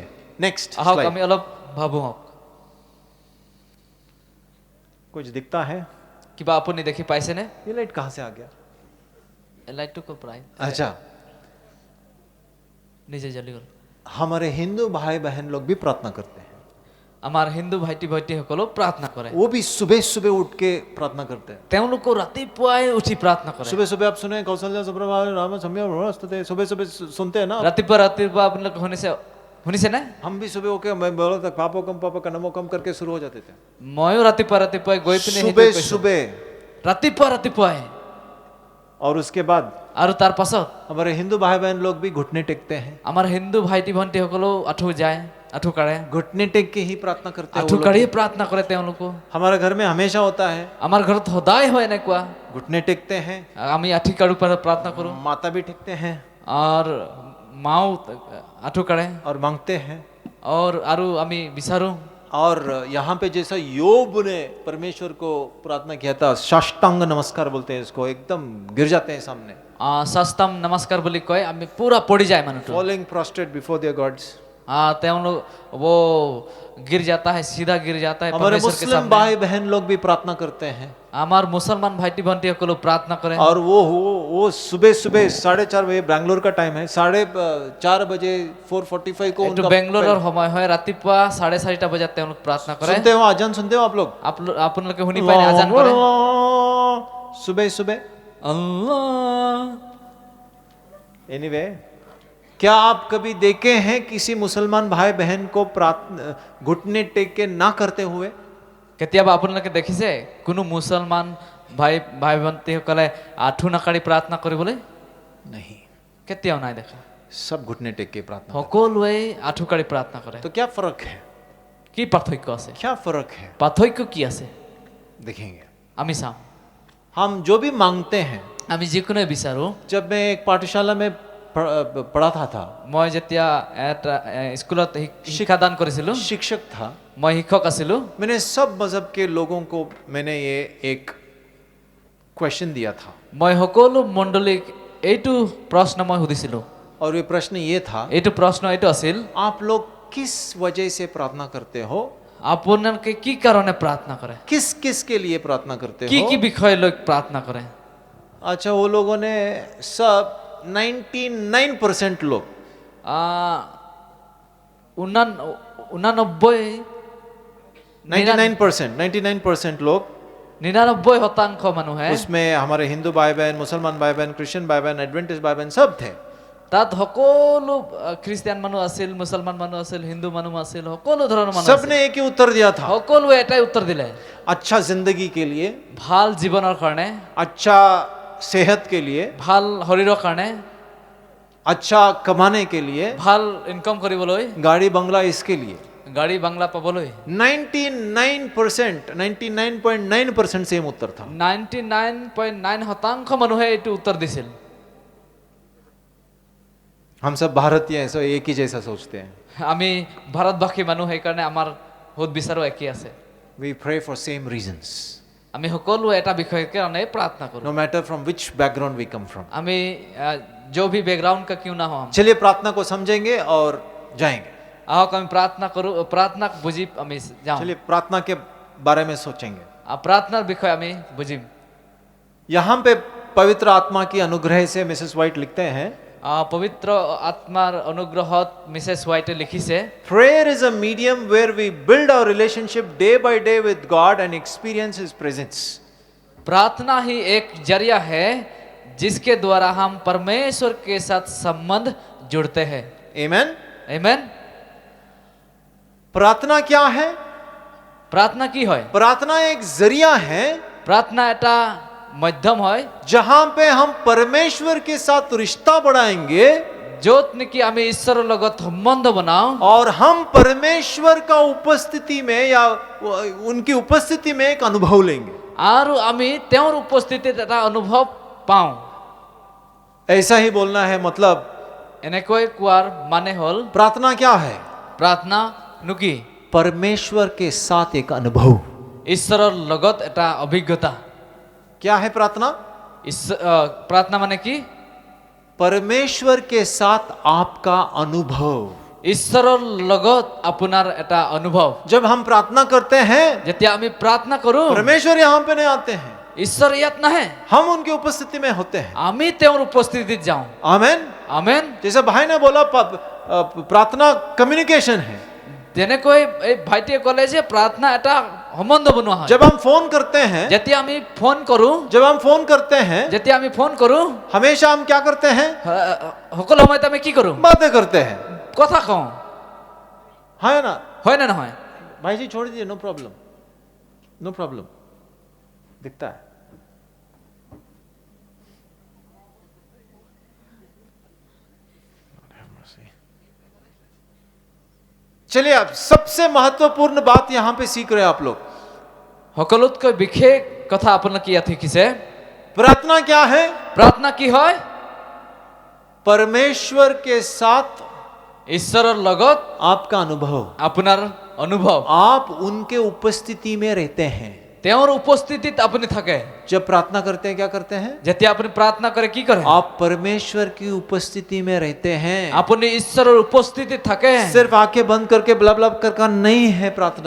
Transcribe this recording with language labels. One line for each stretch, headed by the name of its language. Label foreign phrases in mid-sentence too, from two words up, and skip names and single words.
Hindi: नेक्स्ट
Assamese: আহক আমি অলপ ভাবো।
Hindi: कुछ दिखता है?
Assamese: কিবা আপুনি দেখি পাইছেনে?
Hindi: ये लाइट कहाँ से आ गया?
Assamese: লাইটটো ক'ৰ পৰা?
Hindi: अच्छा,
Assamese: নিজে জ্বলি গ'ল।
Hindi: हमारे हिंदू भाई बहन लोग भी प्रार्थना करते हैं,
Assamese: আমাৰ হিন্দু ভাইটি ভণ্টিসকলেও প্ৰাৰ্থনা কৰে।
Hindi: वो भी सुबह सुबह उठ के प्रार्थना करते हैं।
Assamese: তেওঁলোকো ৰাতিপুৱাই উঠি প্ৰাৰ্থনা কৰে।
Hindi: सुबह सुबह आप सुने
Sanskrit: कौशल्या सुप्रभात राम सम्य
Hindi: नमस्ते, सुबह सुबह सुनते हैं ना?
Assamese: ৰাতিপুৱা আপোনালোকে শুনিছেনে?
Hindi: हम भी सुबह होके मैं बोला था पापो कम नमो कम करके शुरू हो जाते थे।
Assamese: ময়ো ৰাতিপুৱাই গৈ পিনে
Hindi: सुबह सुबह
Assamese: ৰাতিপুৱাই।
Hindi: और उसके बाद
Assamese: আৰু তাৰ পাছত
Hindi: हमारे हिंदू भाई बहन लोग भी घुटने टेकते हैं,
Assamese: আমাৰ হিন্দু ভাইটি ভণ্টিসকলেও আঁঠু যায়, আঁঠু কাঢ়ে।
Hindi: घुटने टेक के ही प्रार्थना करते हैं
Assamese: আঁঠু
Hindi: वो
Assamese: কাঢ়ি
Hindi: लोग।
Assamese: প্ৰাৰ্থনা কৰে তেওঁলোকো।
Hindi: हमारे घर में हमेशा होता है,
Assamese: আমাৰ ঘৰত সদায় হয় এনেকুৱা।
Hindi: घुटने टेकते हैं,
Assamese: আমি আঁঠু কাঢ়ো প্ৰাৰ্থনা কৰোঁ।
Hindi: माता भी टेकते हैं
Assamese: আৰু মাও আঁঠু কাঢ়ে।
Hindi: और मांगते हैं।
Assamese: আৰু আমি বিচাৰোঁ।
Hindi: और यहाँ पे जैसा योब ने परमेश्वर को प्रार्थना किया था, साष्टांग नमस्कार बोलते हैं इसको, एकदम गिर जाते हैं सामने,
Assamese: সাষ্টাম নমস্কাৰ বুলি কয়, আমি পুৰা পৰি যায় মানুহটো।
English: falling prostrate before their gods।
Hindi: हाँ তেওঁলোক वो गिर जाता है, सीधा गिर जाता है हमारे परमेश्वर के मुस्लिम सामने। भाई बहन लोग भी प्रार्थना करते हैं
Assamese: আমার মুসলমান ভাইটি ভন্টি সকল প্রার্থনা করে।
Hindi: और वो सुबह सुबह 4:30 बजे बैंगलोर का टाइम है, 4:30 बजे 4:45 को
Assamese: একটু
Hindi: उनका
Assamese: বেংগলোৰৰ সময় হয়, ৰাতিপুৱা 4:30 বজাত তেওঁলোক প্ৰাৰ্থনা কৰে।
Hindi: सुनते हो आजान, सुनते हो आप लोग?
Assamese: আপোনালোকে শুনি পায় নে আজান কৰে?
Hindi: सुबह सुबह।
Assamese: আল্লাহ।
Hindi: एनीवे, क्या आप कभी देखे हैं किसी मुसलमान भाई बहन को घुटने टेक के ना करते हुए?
Assamese: কেতিয়াবা আপোনালোকে দেখিছে কোনো মুছলমান ভাই ভণ্টিসকলে আঁঠু নাকাৰি প্ৰাৰ্থনা কৰিবলৈ?
Hindi: नहीं,
Assamese: কেতিয়াও নাই দেখা।
Hindi: सब घुटने टेक के प्रार्थना।
Assamese: সকলোৱে আঁঠু কাঢ়ি প্ৰাৰ্থনা কৰে।
Hindi: तो क्या फर्क है?
Assamese: কি পাৰ্থক্য আছে?
Hindi: क्या फर्क है?
Assamese: পাৰ্থক্য কি আছে
Hindi: देखेंगे।
Assamese: আমি চাম।
Hindi: हम जो भी मांगते हैं,
Assamese: আমি যিকোনো বিচাৰো।
Hindi: जब मैं एक पाठशाला में पढ़ाता था,
Assamese: মই যেতিয়া এটা স্কুলত শিক্ষাদান কৰিছিলো,
Hindi: शिक्षक था,
Assamese: মই শিক্ষক আছিলো।
Hindi: मैंने सब मजहब के लोगों को मैंने ये एक क्वेश्चन दिया था
Assamese: মই সকলো মণ্ডলীক এইটো প্ৰশ্ন মই সুধিছিলো।
Hindi: और ये प्रश्न ये था,
Assamese: এইটো প্ৰশ্ন এইটো আছিল,
Hindi: आप लोग किस वजह से प्रार्थना करते हो?
Assamese: আপোনালোকে কি কাৰণে প্ৰাৰ্থনা কৰে?
Hindi: किस किस के लिए प्रार्थना करते
Assamese: কি
Hindi: हो?
Assamese: কি বিষয় লৈ প্ৰাৰ্থনা কৰে?
Hindi: अच्छा, वो लोगों ने सब 99% लोग 99% लोग,
Assamese: 99% মানুহে,
Hindi: उसमें हमारे हिंदू भाई बहन, मुसलमान भाई बहन, क्रिश्चियन भाई बहन, एडवेंटिस्ट भाई बहन सब थे।
Assamese: তাত সকলো খ্ৰীষ্টিয়ান মানুহ আছিল, মুছলমান মানুহ আছিল, হিন্দু মানুহ আছিল, সকলো ধৰণৰ মানুহ আছিল।
Hindi: सबने एक ही उत्तर दिया था,
Assamese: সকলোৱে এটাই উত্তৰ দিলে,
Hindi: अच्छा जिंदगी के लिए,
Assamese: ভাল জীৱনৰ কাৰণে,
Hindi: अच्छा सेहत के लिए,
Assamese: ভাল শৰীৰৰ কাৰণে,
Hindi: अच्छा कमाने के लिए,
Assamese: ভাল ইনকাম কৰিবলৈ,
Hindi: गाड़ी बंगला इसके लिए।
Assamese: গাড়ী বাংলা পাবলৈ
Hindi: 99.9% सेम उत्तर था।
Assamese: 99.9% মানুহে এইটো উত্তৰ দিছিল।
Hindi: हम सब भारतीय हैं, सब एक ही जैसा सोचते हैं।
Assamese: আমি ভাৰতবাসী মানুহ, সেইকাৰণে আমাৰ সুদ বিচাৰো একেই আছে।
English: We pray for same reasons,
Assamese: আমি সকলো এটা বিষয়ৰ কাৰণে প্ৰাৰ্থনা কৰো।
English: no matter from which background we come from।
Hindi: আমি जो भी बैकग्राउंड का क्यों ना हो, हम चलिए प्रार्थना को समझेंगे और जाएंगे।
Assamese: আহক আমি প্ৰাৰ্থনা কৰো, প্ৰাৰ্থনাক বুজি আমি যাওঁ।
Hindi: चलिए प्रार्थना के बारे में सोचेंगे।
Assamese: প্ৰাৰ্থনাৰ বিষয়ে আমি বুজিম।
Hindi: यहाँ पे पवित्र आत्मा की अनुग्रह से मिसेस वाइट लिखते हैं,
Assamese: পবিত্ৰ আত্মাৰ অনুগ্ৰহত মিছেছ হোৱাইটে লিখিছে,
English: prayer is a medium where we build our relationship day by day with God and experience His presence।
Hindi: प्रार्थना ही एक जरिया है जिसके द्वारा हम परमेश्वर के साथ संबंध जुड़ते हैं।
English: Amen।
Hindi: आमेन। प्रार्थना क्या है?
Assamese: प्रार्थना की হয়?
Hindi: प्रार्थना एक जरिया है
Assamese: प्रार्थना এটা মাধ্যম হয়,
Hindi: जहां पे हम परमेश्वर के साथ रिश्ता बढ़ाएंगे
Assamese: য'ত নেকি আমি ঈশ্বৰৰ লগত সম্বন্ধ বনাও
Hindi: और हम परमेश्वर का उपस्थिति में या उनकी उपस्थिति में एक अनुभव लेंगे।
Assamese: আৰু আমি তেওঁৰ উপস্থিতিত এটা অনুভৱ পাওঁ।
Hindi: ऐसा ही बोलना है, मतलब
Assamese: এনেকৈ কোৱাৰ মানে হ'ল,
Hindi: प्रार्थना क्या है?
Assamese: প্ৰাৰ্থনা নো কি?
Hindi: परमेश्वर के साथ एक अनुभव।
Assamese: ঈশ্বৰৰ লগত এটা অভিজ্ঞতা।
Hindi: क्या है प्रार्थना?
Assamese: प्रार्थना মানে কি?
Hindi: परमेश्वर के साथ आपका अनुभव।
Assamese: ঈশ্বৰৰ লগত আপোনাৰ এটা অনুভৱ।
Hindi: जब हम प्रार्थना करते हैं,
Assamese: যেতিয়া আমি প্ৰাৰ্থনা কৰো,
Hindi: परमेश्वर यहाँ पे नहीं आते हैं,
Assamese: ঈশ্বৰ ইয়াত নাহে,
Hindi: हम उनकी उपस्थिति में होते हैं।
Assamese: আমি তেওঁৰ উপস্থিতিত যাওঁ।
Hindi: आमेन।
Assamese: আমেন।
Hindi: जैसे भाई ने बोला, प्रार्थना कम्युनिकेशन है।
Assamese: যেনেকৈ এই ভাইটিয়ে ক'লে যে প্ৰাৰ্থনা এটা সম্বন্ধ বনোৱা হয়।
Hindi: जब हम फोन करते हैं,
Assamese: যেতিয়া আমি ফোন কৰো,
Hindi: जब हम फोन करते हैं,
Assamese: যেতিয়া আমি ফোন কৰো,
Hindi: हमेशा हम क्या करते हैं?
Assamese: সকলো সময়ত আমি কি কৰো?
Hindi: बातें करते हैं,
Assamese: কথা কওঁ,
Hindi: है ना?
Assamese: হয় না নহয়?
Hindi: भाई जी छोड़ दीजिए,
English: no problem, no problem,
Hindi: दिखता है। चलिए, अब सबसे महत्वपूर्ण बात यहां पे सीख रहे हैं आप लोग।
Assamese: সকলোতকৈ বিশেষ কথা আপোনালোকে ইয়াত শিকিছে।
Hindi: प्रार्थना क्या है?
Assamese: প্ৰাৰ্থনা কি হয়?
Hindi: परमेश्वर के साथ
Assamese: ঈশ্বৰৰ লগত
Hindi: आपका अनुभव।
Assamese: আপোনাৰ অনুভৱ।
Hindi: आप उनके उपस्थिति में रहते हैं।
Assamese: তেওঁৰ উপস্থিতিত আপুনি থাকে
Hindi: जब प्रार्थना करते हैं क्या करते हैं?
Assamese: যেতিয়া আপুনি প্ৰাৰ্থনা কৰে কি কৰে
Hindi: आप परमेश्वर की उपस्थिति में रहते हैं।
Assamese: আপুনি ঈশ্বৰৰ উপস্থিতিত থাকে
Hindi: सिर्फ आंखें बंद करके ब्लब ब्लब करना नहीं है प्रार्थना।